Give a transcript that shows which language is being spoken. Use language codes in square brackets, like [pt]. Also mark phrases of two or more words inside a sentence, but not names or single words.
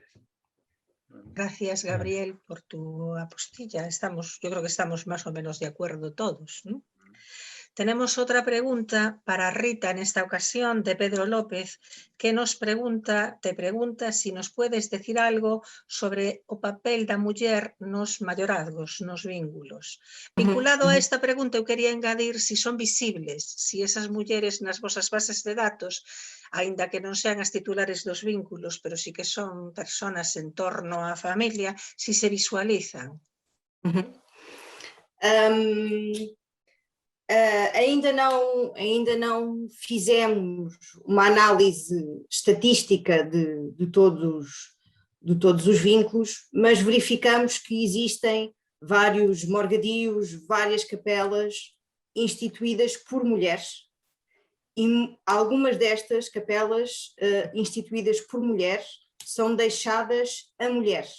[es] Gracias, Gabriel, por tu apostilla. Yo creo que estamos más o menos de acuerdo todos, ¿no? Tenemos otra pregunta para Rita en esta ocasión, de Pedro López, que te pregunta si nos puedes decir algo sobre [gl] o papel da muller nos mayorazgos, nos vínculos. Vinculado a esta pregunta, eu quería engadir si son visibles, si esas mulleres nas vosas bases de datos, aínda que non sean as titulares dos vínculos, pero sí que son personas en torno á familia, si se visualizan. [pt] Ainda não fizemos uma análise estatística de todos os vínculos, mas verificamos que existem vários morgadios, várias capelas instituídas por mulheres, e algumas destas capelas instituídas por mulheres são deixadas a mulheres.